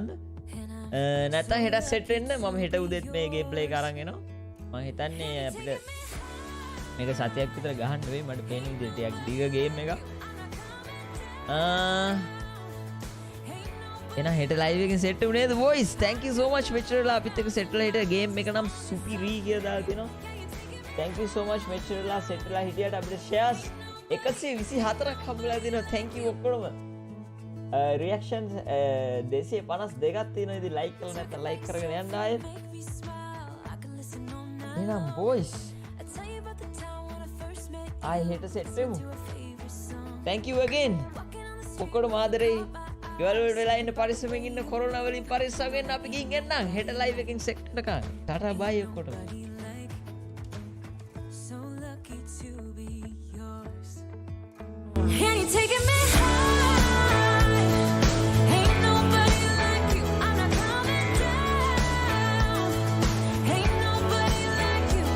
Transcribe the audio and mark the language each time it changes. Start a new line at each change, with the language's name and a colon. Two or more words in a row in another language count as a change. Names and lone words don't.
Sinhala: නැත්නම් හෙට සෙට් වෙන්න මම හෙට උදේත් මේ ගේම් play එක අරන් එනවා. මම හිතන්නේ අපිට මේක සතියක් විතර ගහන්න වෙයි මට පේන විදිහට ටිකක් දිග ගේම් එකක්. එහෙනම් හෙට ලයිව් එකෙන් සෙට් වුණේද boys?
English: Thank you so much
Sinhala: මෙච්චරලා අපිත් එක්ක සෙට් වෙලා හිටිය ගේම් එක නම් සුපිරි කියලා දාලා තිනවා.
English: Thank you so much
Sinhala: මෙච්චරලා සෙට් වෙලා හිටියට අපිට shares 124ක් හම්බුලා තිනවා.
English: Thank you
Sinhala: ඔක්කොම. reactions 252ක් තියෙනවා. ඉතින් like කරලා නැත්නම් like කරගෙන යන්න ආයෙත්. එහෙනම් boys
English: I hate a set
Sinhala: වෙමු.
English: Thank you again.
Sinhala: ඔක්කොටම ආදරේ. ගෙවල් වල වෙලා ඉන්න පරිස්සමෙන් ඉන්න කොරෝනා වලින් පරිස්සම් වෙන්න අපි ගිහින් එන්නම්. හෙට ලයිව් එකකින් සෙට් වෙනකන්. ටටා බයි ඔක්කොටම.
English: And you're taking me high. Ain't nobody like you. I'm not coming down. Ain't nobody like you.